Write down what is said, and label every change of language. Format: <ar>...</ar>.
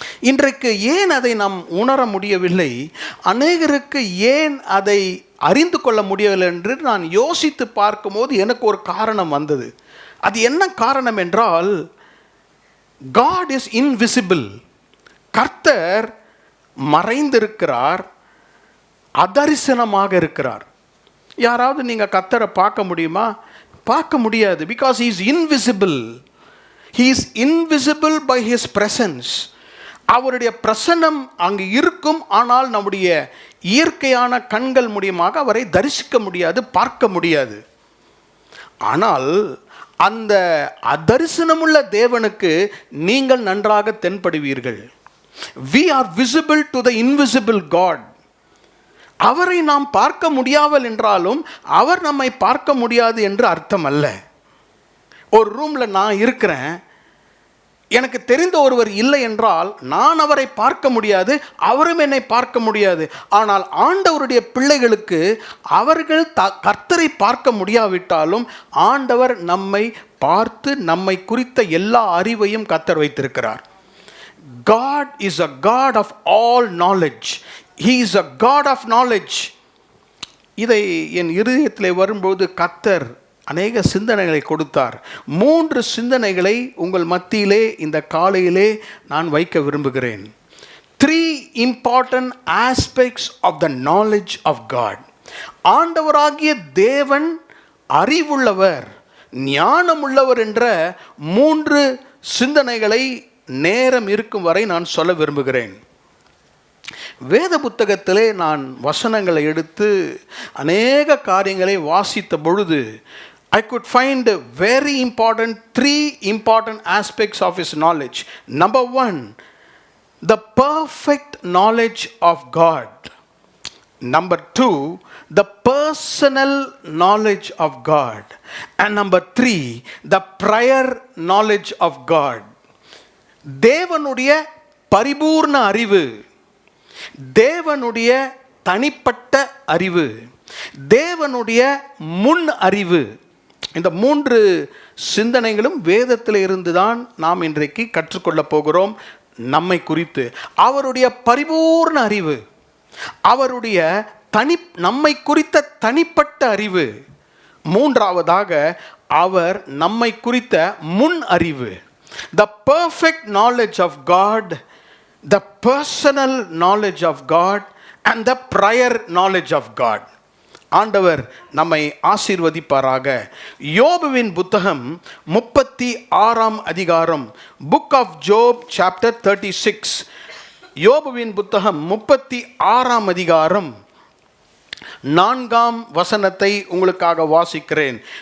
<ta>இன்றைக்கு ஏன் அதை நாம் உணர முடியவில்லை, அநேகருக்கு ஏன் அதை அறிந்து கொள்ள முடியவில்லை என்று நான் யோசித்து பார்க்கும்போது எனக்கு ஒரு காரணம் வந்தது. அது என்ன காரணம் என்றால்,</ta> <en>God is invisible.</en> <ta>கர்த்தர் மறைந்திருக்கிறார், அதரிசனமாக இருக்கிறார். யாராவது நீங்கள் கர்த்தரை பார்க்க முடியுமா? பார்க்க முடியாது.</ta> <en>Because he is invisible. He is invisible by his presence.</en> <ta>அவருடைய பிரசன்னம் அங்கு இருக்கும், ஆனால் நம்முடைய இயற்கையான கண்கள் மூலியமாக அவரை தரிசிக்க முடியாது, பார்க்க முடியாது. ஆனால் அந்த அதரிசனமுள்ள தேவனுக்கு நீங்கள் நன்றாக தென்படுவீர்கள்.</ta> <en>We are visible to the invisible God.</en> <ta>அவரை நாம் பார்க்க முடியாமல் என்றாலும் அவர் நம்மை பார்க்க முடியாது என்று அர்த்தம் அல்ல. ஒரு ரூமில் நான் இருக்கிறேன், எனக்கு தெரிந்த ஒருவர் இல்லை என்றால் நான் அவரை பார்க்க முடியாது, அவரும் என்னை பார்க்க முடியாது. ஆனால் ஆண்டவருடைய பிள்ளைகளுக்கு அவர்கள் கர்த்தரை பார்க்க முடியாவிட்டாலும் ஆண்டவர் நம்மை பார்த்து நம்மை குறித்த எல்லா அறிவையும் கர்த்தர் வைத்திருக்கிறார்.</ta> <en>God is a God of all knowledge. He is a God of knowledge.</en> <ta>இதை என் இருதயத்தில் வரும்போது கர்த்தர் அநேக சிந்தனைகளை கொடுத்தார். 3 சிந்தனைகளை உங்கள் மத்தியிலே இந்த காலையிலே நான் வைக்க விரும்புகிறேன்.</ta> <en>3 important aspects of the knowledge of God.</en> <ta>ஆண்டவராகிய தேவன் அறிவுள்ளவர், ஞானமுள்ளவர் என்ற 3 சிந்தனைகளை நேரம் இருக்கும் வரை நான் சொல்ல விரும்புகிறேன். வேத புத்தகத்திலே நான் வசனங்களை எடுத்து அநேக காரியங்களை வாசித்த பொழுது</ta> <en>I could find very important 3 important aspects of his knowledge. Number 1, the perfect knowledge of God. Number 2, the personal knowledge of God. And number 3, the prior knowledge of God.</en> <ta>தேவனுடைய பரிபூர்ண அறிவு, தேவனுடைய தனிப்பட்ட அறிவு, தேவனுடைய முன் அறிவு. இந்த 3 சிந்தனைகளும் வேதத்தில் இருந்துதான் நாம் இன்றைக்கு கற்றுக்கொள்ள போகிறோம். நம்மை குறித்து அவருடைய பரிபூர்ண அறிவு, அவருடைய நம்மை குறித்த தனிப்பட்ட அறிவு, மூன்றாவதாக அவர் நம்மை குறித்த முன் அறிவு.</ta> <en>The perfect knowledge of God, the personal knowledge of God and the prior knowledge of God.</en> <ta>ஆண்டவர் நம்மை ஆசீர்வதிப்பாராக. யோபுவின் புத்தகம் 36ஆம் அதிகாரம்,</ta> <en>Book of Job chapter 36.</en> <ta>யோபுவின் புத்தகம் 36ஆம் அதிகாரம் 4ஆம் வசனத்தை உங்களுக்காக வாசிக்கிறேன்.</ta>